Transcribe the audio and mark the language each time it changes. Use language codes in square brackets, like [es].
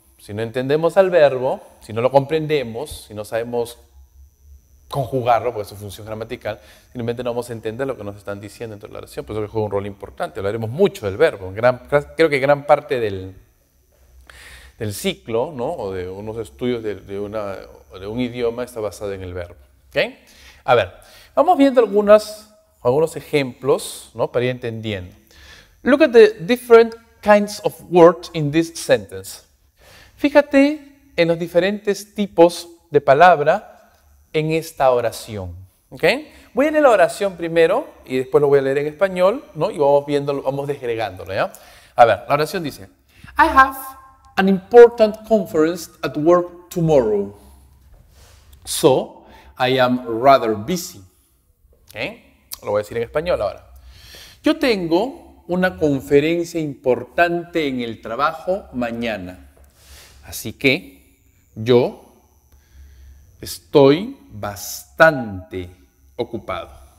[es] Si no entendemos al verbo, si no lo comprendemos, si no sabemos conjugarlo, porque es su función gramatical, simplemente no vamos a entender lo que nos están diciendo dentro de la oración, por eso que juega un rol importante. Hablaremos mucho del verbo. Creo que gran parte del ciclo, ¿no? O de unos estudios de un idioma está basado en el verbo. ¿Okay? A ver, vamos viendo algunos ejemplos, ¿no? Para ir entendiendo. [en] Look at the different kinds of words in this sentence. [es] Fíjate en los diferentes tipos de palabra en esta oración. ¿Okay? Voy a leer la oración primero y después lo voy a leer en español, ¿no? Y vamos viendo, vamos desgregándolo, ¿ya? A ver, la oración dice: [en] I have an important conference at work tomorrow, so I am rather busy. ¿Okay? [es] Lo voy a decir en español ahora. Yo tengo una conferencia importante en el trabajo mañana, así que yo estoy bastante ocupado.